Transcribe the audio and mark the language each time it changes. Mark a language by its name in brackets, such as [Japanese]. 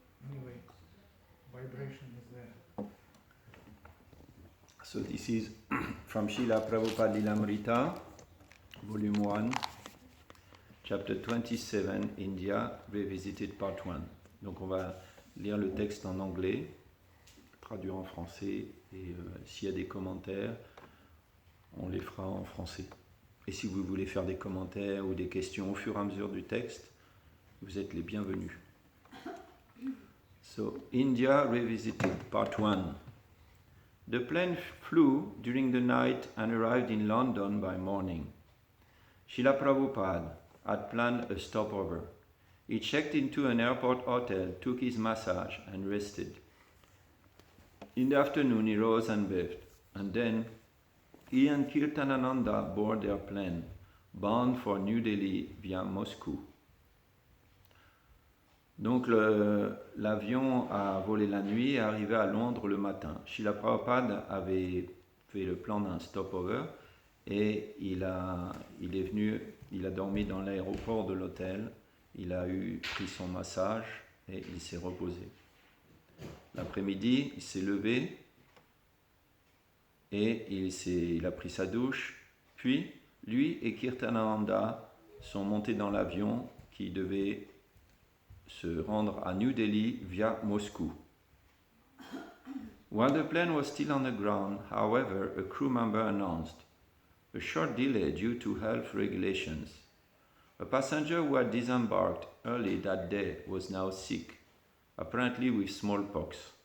[English] Anyway, vibration is there. So this is from Srila Prabhupada Lilamrita, Volume 1, Chapter 27, India, Revisited Part 1. [French] Donc on va lire le texte en anglais, traduire en français, et s'il y a des commentaires, on les fera en français. Et si vous voulez faire des commentaires ou des questions au fur et à mesure du texte, vous êtes les bienvenus. [English] So, India Revisited, Part 1. The plane flew during the night and arrived in London by morning. Srila Prabhupada had planned a stopover. He checked into an airport hotel, took his massage, and rested. In the afternoon, he rose and bathed, and then he and Kirtanananda boarded their plane, bound for New Delhi via Moscou. [French] Donc l'avion a volé la nuit et est arrivé à Londres le matin. Srila Prabhupada avait fait le plan d'un stopover et il a dormi dans l'aéroport de l'hôtel, il a pris son massage et il s'est reposé. L'après-midi, il s'est levé et il a pris sa douche. Puis, lui et Kirtanananda sont montés dans l'avion qui devait se rendre à New Delhi via Moscou. [English] While the plane was still on the ground, however, a crew member announced a short delay due to health regulations. A passenger who had disembarked early that day was now sick, apparently with smallpox.